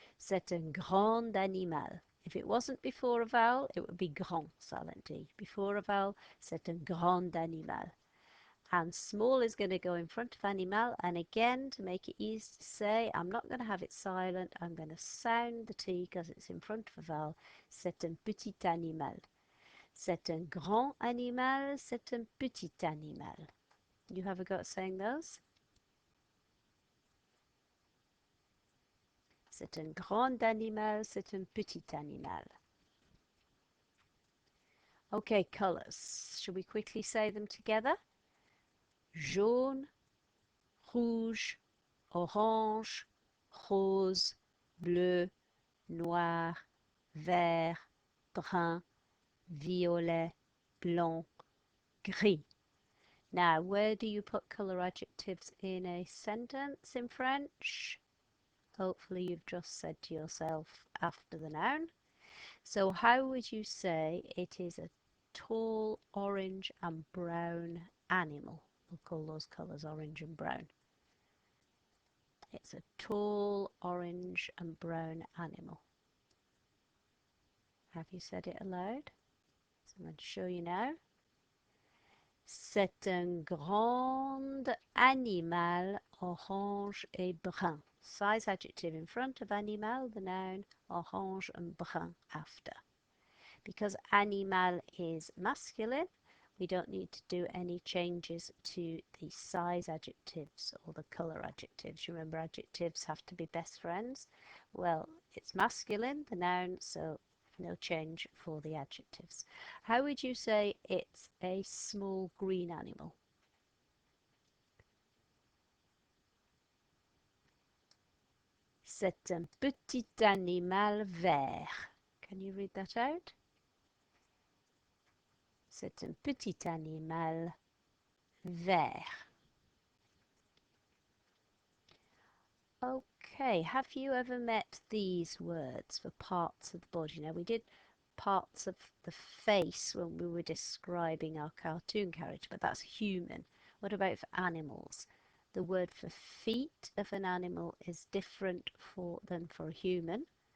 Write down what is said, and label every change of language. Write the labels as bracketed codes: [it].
[fr] C'est un grand animal. [en] If it wasn't before a vowel, it would be grand, silent D. Before a vowel, [fr] c'est un grand animal. [en] And small is going to go in front of animal, and again, to make it easy to say, I'm not going to have it silent, I'm going to sound the T because it's in front of a vowel. [fr] C'est un petit animal. C'est un grand animal, c'est un petit animal. [en] You have a go at saying those? [fr] C'est un grand animal, c'est un petit animal. [en] Okay, colours. Shall we quickly say them together? [fr] Jaune, rouge, orange, rose, bleu, noir, vert, brun, violet, blanc, gris. [en] Now, where do you put colour adjectives in a sentence in French? Hopefully you've just said to yourself after the noun. So how would you say it is a tall orange and brown animal? We'll call those colours orange and brown. It's a tall orange and brown animal. Have you said it aloud? So I'm going to show you now. [fr] C'est un grand animal orange et brun. [en] Size adjective in front of animal, the noun, orange and brun after. Because animal is masculine, we don't need to do any changes to the size adjectives or the colour adjectives. Remember, adjectives have to be best friends. Well, it's masculine, the noun, so no change for the adjectives. How would you say it's a small green animal? [fr] C'est un petit animal vert. [en] Can you read that out? [fr] C'est un petit animal vert. [en] Okay, have you ever met these words for parts of the body? Now, we did parts of the face when we were describing our cartoon character, but that's human. What about for animals? The word for feet of an animal is different than for a human.